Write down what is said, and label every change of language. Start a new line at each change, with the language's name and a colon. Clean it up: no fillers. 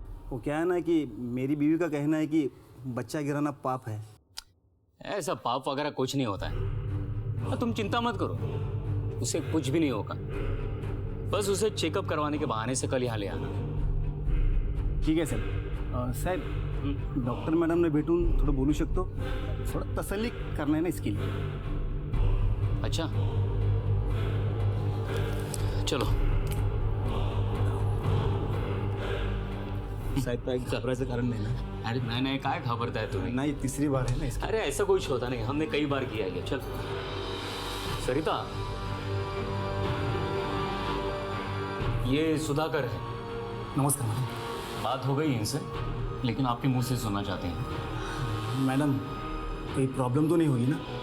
Hindi: वो क्या है ना कि मेरी बीवी का कहना है कि बच्चा गिराना पाप है। ऐसा पाप वगैरह कुछ नहीं होता है, तुम चिंता मत करो, उसे कुछ भी नहीं होगा। बस उसे चेकअप करवाने के बहाने से कल यहाँ ले आना।
Marathi: ठीक आहे सर. साहेब, डॉक्टर मॅडमने भेटून थोडं बोलू शकतो? थोडं तसल्ली करणार नाही स्किल.
Hindi: अच्छा, चलो
Marathi: साहेब काय घबरायचं कारण नाही ना. अरे नाही काय घाबरताय तुम्ही?
Hindi: नाही, तिसरी बार है ना इसका. अरे ऐसा कुछ होता नहीं, हमने कई बार किया है. चल सरिता, ये सुधाकर है. नमस्कार मैडम. बात हो गई इनसे, लेकिन आपके मुंह से सुनना चाहते हैं. मैडम कोई प्रॉब्लम तो नहीं होगी ना?